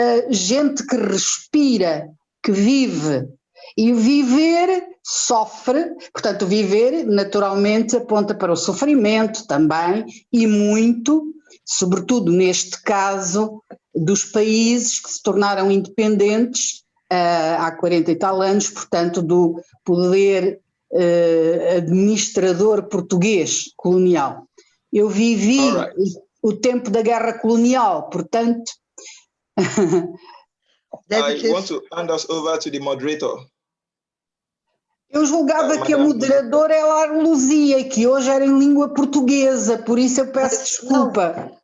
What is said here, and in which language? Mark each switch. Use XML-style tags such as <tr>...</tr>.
<pt>gente que respira, que vive. E o viver sofre, portanto, o viver naturalmente aponta para o sofrimento também, e muito, sobretudo neste caso, dos países que se tornaram independentes há 40 e tal anos, portanto, do poder administrador português colonial. Eu vivi o tempo da guerra colonial, portanto...</pt> <en>I want to hand us over to the moderator.</en> <pt>Eu julgava que a moderadora era a Luzia, que hoje era em língua portuguesa, por isso eu peço desculpa.</pt>